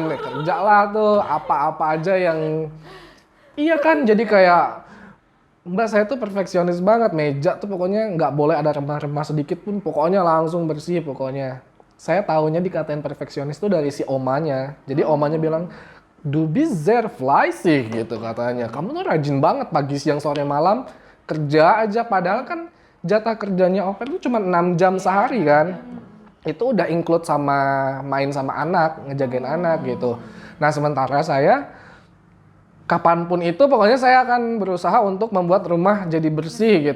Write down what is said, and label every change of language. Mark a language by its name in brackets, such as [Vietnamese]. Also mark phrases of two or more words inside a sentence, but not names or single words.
[Indonesian] Kerjalah tuh apa-apa aja yang, iya kan, jadi kayak Mbak saya tuh perfeksionis banget, meja tuh pokoknya nggak boleh ada remah-remah sedikit pun, pokoknya langsung bersih pokoknya. Saya tahunya dikatain perfeksionis tuh dari si omanya. Jadi omanya bilang, [German] du bist sehr fleißig [Indonesian] gitu katanya. Kamu tuh rajin banget pagi, siang, sore, malam kerja aja, padahal kan jatah kerjanya au pair itu cuma 6 jam sehari kan. Itu udah include sama main sama anak, ngejagain anak gitu. Nah sementara saya, kapanpun itu pokoknya saya akan berusaha untuk membuat rumah jadi bersih gitu.